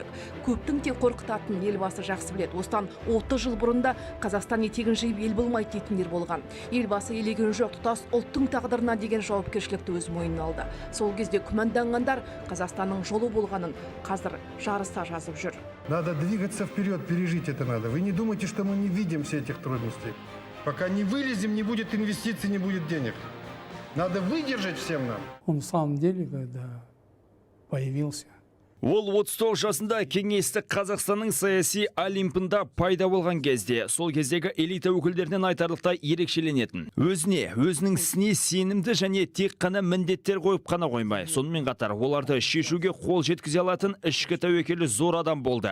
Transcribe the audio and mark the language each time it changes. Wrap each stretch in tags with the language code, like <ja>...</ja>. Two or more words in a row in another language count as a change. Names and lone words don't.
<kk>Көптің те қорқытатын елбасы жақсы біледі. Осыдан 30 жыл бұрында Қазақстан етегін жиып ел болмайды дейтіндер болған. Елбасы елеген жоқ, тұтас ұлттың тағдырына деген жауапкершілікті өз мойнына алды. Сол кезде күмәнданғандар Қазақстанның жолы болғанын қазір жарыса жазып жүр.</kk> <ru>Надо двигаться вперед, пережить это надо. Вы не думайте, что мы не видим все этих трудностей. Пока не вылезем, не будет инвестиций, не будет денег. Надо выдержать всем нам. Он на самом деле, когда появился,</ru> <kk>Ол 39 жасында кеңестік Қазақстанның саяси олимпында пайда болған кезде, сол кездегі элита өкілдерінен айтарлықтай ерекшеленетін. Өзінің ісіне сенімді және тек қана міндеттер қойып қана қоймай, сонымен қатар оларды шешуге қол жеткізе алатын ішкі тәуекелі зор адам болды.</kk>